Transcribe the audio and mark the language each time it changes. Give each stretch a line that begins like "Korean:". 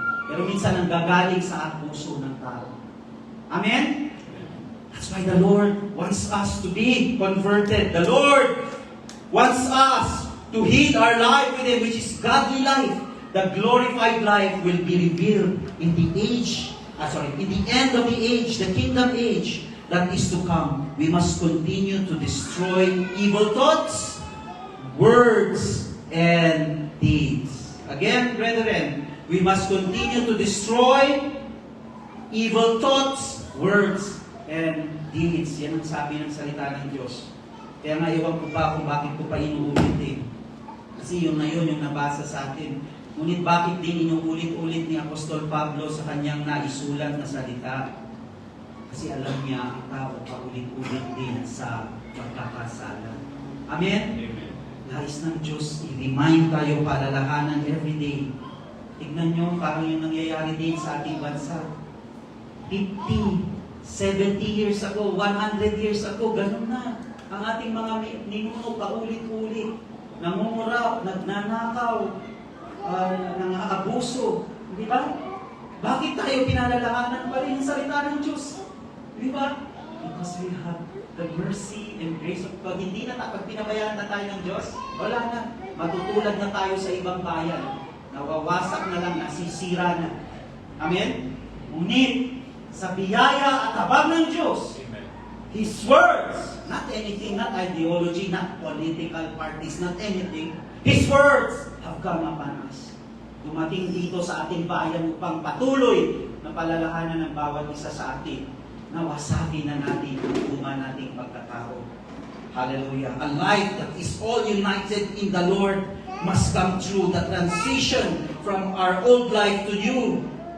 Filipino: Pero minsan ang gagaling sa puso ng tao. Amen?
English: That's why the Lord wants us to be converted. The Lord wants us to heed our life with Him, which is godly life. The glorified life will be revealed in the in the end of the age, the kingdom age that is to come. We must continue to destroy evil thoughts, words, and deeds. Again, brethren, we must continue to destroy evil thoughts, words, and deeds.
Filipino: Yan ang sabi ng salita ng Diyos. Kaya nga iwan ko pa kung bakit ko pa inuulit eh. Kasi yun na yun yung nabasa sa atin. Ngunit bakit din inuulit-ulit ni Apostol Pablo sa kanyang naisulat na salita? Kasi alam niya ang tao paulit-ulit din sa pagkakasala. Amen? Amen. Nais ng Diyos, i-remind tayo,
English: palalahanan everyday.
Filipino: Tignan nyo, parang yung nangyayari din sa ating bansa. 50, 70 years ago, 100 years ago, ganun na. Ang ating mga ninuno paulit-ulit. nangungurap, nagnanakaw, nang-aabuso. Di ba? Bakit tayo pinalalahanan pa rin ang salita ng Diyos? Di ba?
English: Because we have the mercy and grace of God.
Filipino: Hindi na pag pinabayaan na tayo ng Diyos, wala na. Matutulad na tayo sa ibang bayan. Nawawasak na lang, nasisira na. Amen? Ngunit, sa biyaya at habag ng Diyos,
English: His words, not anything, not ideology, not political parties, not anything, His words have come upon us.
Filipino: Dumating dito sa ating bayan upang patuloy na palalahanan ng bawat isa sa atin. Nawasabi na natin ang tuma nating pagkatao. Hallelujah.
English: A life that is all united in the Lord must come true. The transition from our old life to new.